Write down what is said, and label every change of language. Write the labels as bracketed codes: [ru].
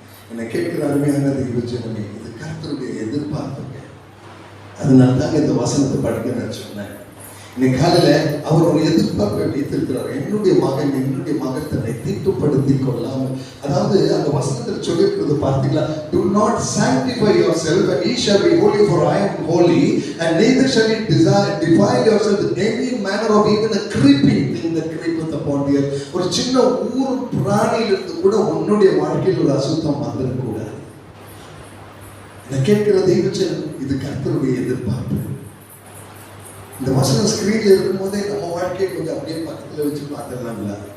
[ta] என்னை கேட்கிற அருமையான தெய்வ ஜனமே, இது கர்த்தருடைய எதிர்பார்ப்புங்க. அதனால தான் இந்த வசனத்தை படிக்க நான் சொன்னேன். இன்னைக்கு காலையில அவர் ஒரு எதிர்பார்ப்பை வைத்திருக்கிறார். என்னுடைய மகன் என்னுடைய மகன் தன்னை தீட்டுப்படுத்தி கொள்ளாமல், அதாவது அந்த வசனத்தில் சொல்லியிருக்கிறது பார்த்தீங்களா? [en] Do not sanctify yourself and ye shall be holy for I am holy and neither shall ye defile yourself with any manner of even a creeping thing that creepeth upon the earth. [ta] ஒரு சின்ன ஊர் பிராணியிலிருந்து கூட உன்னுடைய வாழ்க்கையில் ஒரு அசுத்தம் வந்துடக்கூடாது. நான் கேட்கிற தெய்வச்சன், இது கர்த்தருடைய எதிர்பார்ப்பு. இந்த வசனம் ஸ்கிரீன்ல இருக்கும் போதே நம்ம வாழ்க்கையை கொஞ்சம் அப்படியே பக்கத்துல வச்சு பார்த்துடலாம்ல.